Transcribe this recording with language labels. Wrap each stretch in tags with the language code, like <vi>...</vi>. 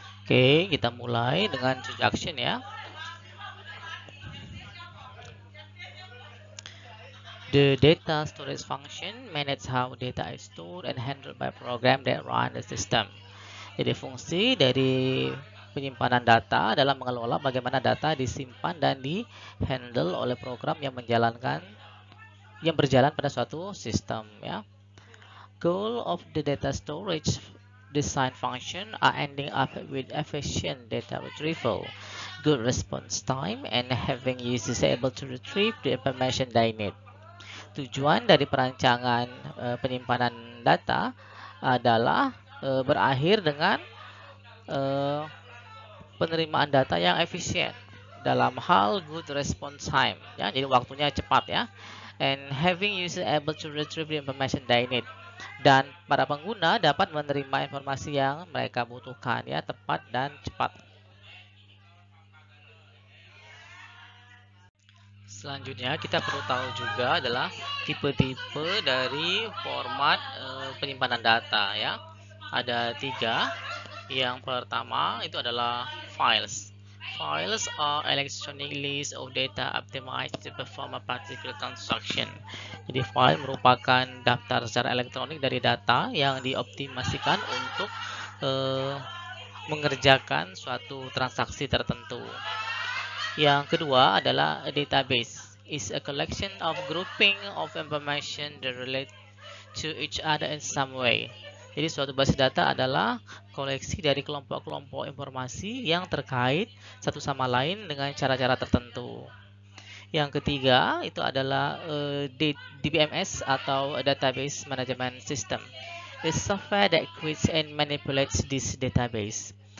<id>Oke, kita mulai dengan introduction ya.</id> <en>The data storage function manages how data is stored and handled by program that run the system.</en> <id>Jadi fungsi dari penyimpanan data dalam mengelola bagaimana data disimpan dan di-handle oleh program yang berjalan pada suatu sistem ya.</id> <en>Goal of the data storage design function are ending up with efficient data retrieval, good response time, and having users able to retrieve the information they need.</en> <id>Tujuan dari perancangan penyimpanan data adalah berakhir dengan penerimaan data yang efisien dalam hal</id> <en>good response time</en> <id>ya, jadi waktunya cepat ya,</id> <en>and having user able to retrieve the information they need,</en> <id>dan para pengguna dapat menerima informasi yang mereka butuhkan ya, tepat dan cepat. Selanjutnya kita perlu tahu juga adalah tipe-tipe dari format penyimpanan data ya. Ada 3. Yang pertama itu adalah files.</id> <en>Files are electronic list of data optimized to perform a particular transaction.</en> <id>Jadi file merupakan daftar secara elektronik dari data yang dioptimasikan untuk mengerjakan suatu transaksi tertentu. Yang kedua adalah a database.</id> <en>Is a collection of grouping of information that relate to each other in some way.</en> <id>Jadi suatu basis data adalah koleksi dari kelompok-kelompok informasi yang terkait satu sama lain dengan cara-cara tertentu. Yang ketiga itu adalah DBMS atau Database Management System.</id> <en>The software that creates and manipulates this database.</en>